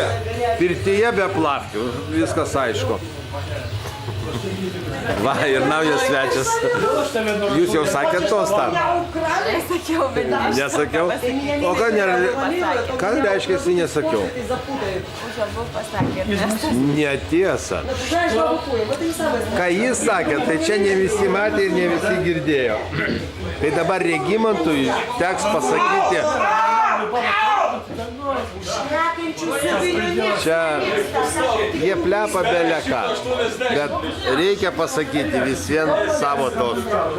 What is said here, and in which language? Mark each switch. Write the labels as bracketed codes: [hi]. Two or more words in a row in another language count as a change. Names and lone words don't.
[lt] Pirtyje be plavkių. Viskas aišku. Va, ir naujas svečias. Jūs jau sakėt tostą? Nesakiau, bet Nesakiau? O ką reiškia, nesakiau? už abu pasakė Ernestas. Netiesa. [ru] Знаешь, бабукуя, вот и самое. [lt] Ką jis sakė, tai čia ne visi matė ir ne visi girdėjo. Tai dabar Regimantui teks pasakyti, čia jie plepa beleką, bet reikia pasakyti vis vien savo tostą.